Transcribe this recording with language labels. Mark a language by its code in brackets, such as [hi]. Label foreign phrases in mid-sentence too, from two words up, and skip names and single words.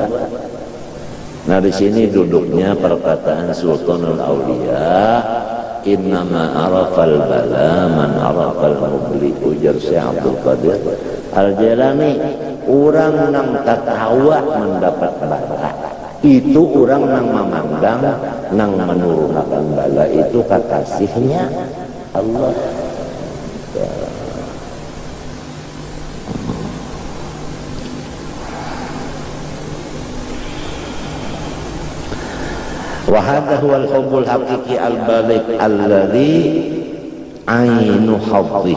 [bjn] Nah di sini duduknya perkataan Sultanul Aulia, [ar] إنما عرف البلاء من عرف المبلي, [bjn] ujar Syekh Abdul Qadir Al-Jailani. Orang nang tertawa mendapat bala itu orang nang memandang nang menurunkan bala itu kekasihnya Allah. [ar] وهذا هو الحب الحقيقي البالغ الذي عين حظه.